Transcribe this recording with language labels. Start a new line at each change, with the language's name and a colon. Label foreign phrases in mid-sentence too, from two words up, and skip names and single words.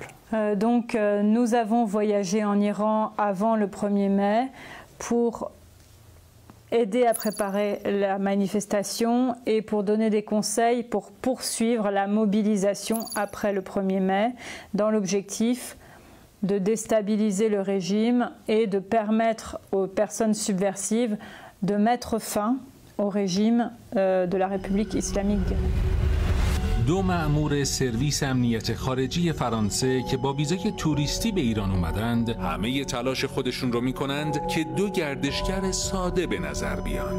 French: Donc nous avons voyagé en Iran avant le 1er mai pour aider à préparer la manifestation et pour donner des conseils pour poursuivre la mobilisation après le 1er mai dans l'objectif de déstabiliser le régime et de permettre aux personnes subversives de mettre fin au régime de la République islamique.
Persian: دو مأمور سرویس امنیت خارجی فرانسه که با ویزای توریستی به ایران اومدند همه تلاش خودشون رو میکنند که دو گردشگر ساده به نظر بیان.